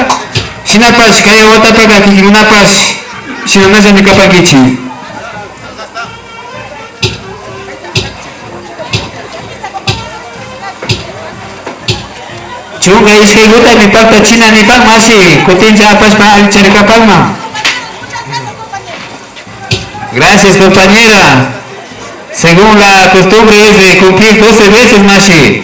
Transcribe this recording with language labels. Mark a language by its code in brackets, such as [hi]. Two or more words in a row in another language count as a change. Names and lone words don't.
[qu] Shinapas kaya watapaga kikimunapas shinamasa mikapakichi. Chunga iskaiguta mi pakta china ni pak masi kutincha apas pa alcharikapalma. [es] Gracias, compañera. Según la costumbre es de cumplir 12 veces, Mashi.